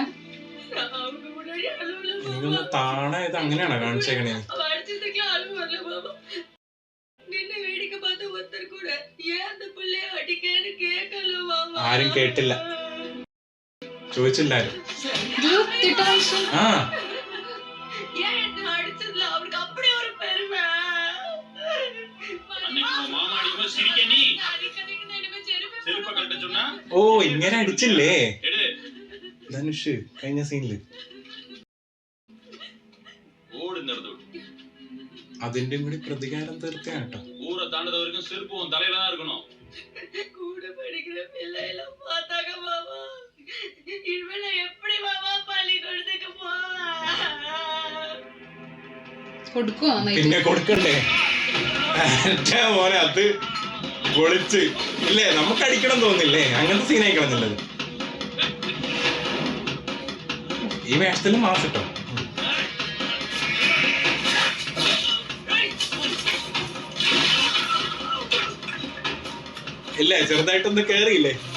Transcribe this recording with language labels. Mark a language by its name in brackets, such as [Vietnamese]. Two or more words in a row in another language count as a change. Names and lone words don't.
[Malayalam] എനിക്കൊന്ന് താണ ഇത് അങ്ങനെയാണോ കാണിച്ചേക്കണേ? ആരും കേട്ടില്ല, ചോദിച്ചില്ലാരും. ആ [Tamil] மாமா அடிக்கும்போது சிரிக்க நீ செருப்பை கழட்ட சொன்னா [Malayalam] ഓ ഇങ്ങനെ അടിച്ചില്ലേ എട് ധനുഷ് കഴിഞ്ഞ സീനില്. ഓടുന്നത് അതിന്റെ കൂടി പ്രതികാരം തീർത്തയാണ് കേട്ടോ. [Tamil] ஊரை தாண்டத வரைக்கும் செருப்பு உன் தலையில தான் இருக்கணும். கூட படிக்கிற பிள்ளை எல்லாம் பார்த்தாங்க மாமா. இவளை எப்படி மாமா பள்ளிக்கூடத்துக்கு போவா? [Malayalam] കൊടുക്കുവോ നന്നായിട്ട്? പിന്നെ കൊടുക്കണ്ടേ മോനെ, അത് പൊളിച്ച് ഇല്ലേ, നമുക്ക് അടിക്കണം തോന്നില്ലേ, അങ്ങനത്തെ സീനായി കളഞ്ഞില്ലത്. ഈ വേഷത്തിലും മാസ് കിട്ടോ. ഇല്ലേ ചെറുതായിട്ടൊന്ന് കേറിയില്ലേ.